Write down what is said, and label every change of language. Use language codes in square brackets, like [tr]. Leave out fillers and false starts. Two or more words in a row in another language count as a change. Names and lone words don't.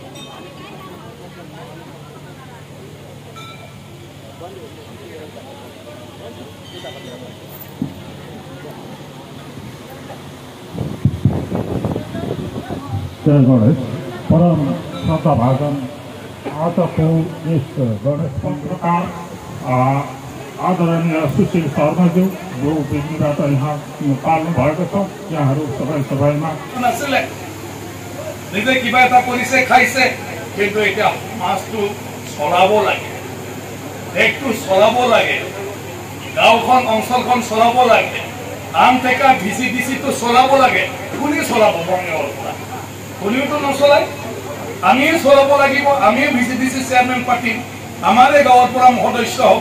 [ne] जय गणेश परम श्रद्धा भाजन आजको यस गणेश पत्रकार आदरणीय सुशील शर्माज्यू जो बिजीबाट यहाँ पाल्नु भएको छ यहाँहरू सबैमा [as] নিজে কিবা এটা কৰিছে খাইছে কিন্তু এতিয়া মাছটো চলাব লাগে দেশটো চলাব লাগে গাঁওখন অঞ্চলখন চলাব লাগে আম টেকা ভিচিডিচিটো চলাব লাগে কোনে চলাব বংগৰ পৰা কোনেওতো নচলায় আমিয়ে চলাব লাগিব আমিয়ে ভিচিডিচি চেয়াৰমেন পাতিম আমাৰে গাঁৱৰ পৰা সদস্য হ'ব